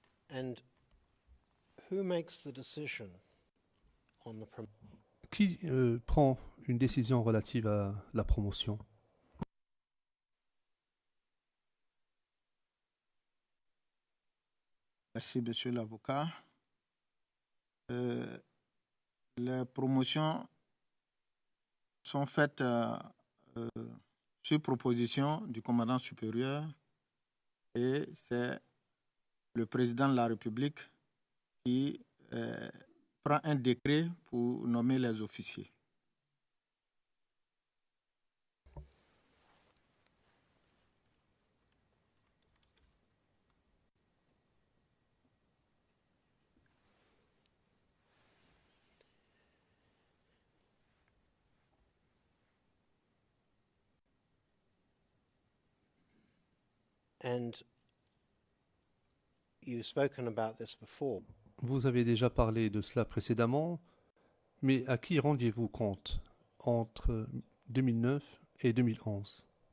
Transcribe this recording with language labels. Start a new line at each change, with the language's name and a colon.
English: And who makes the decision on the promotion?
French: Qui prend une décision relative à la promotion? Merci, monsieur l'avocat. Les promotions sont faites sur proposition du commandant supérieur et c'est le président de la République qui prend un décret pour nommer les officiers.
English: And you've spoken about this before.
French: Vous avez déjà parlé de cela précédemment, mais à qui rendiez-vous compte entre 2009 et 2011?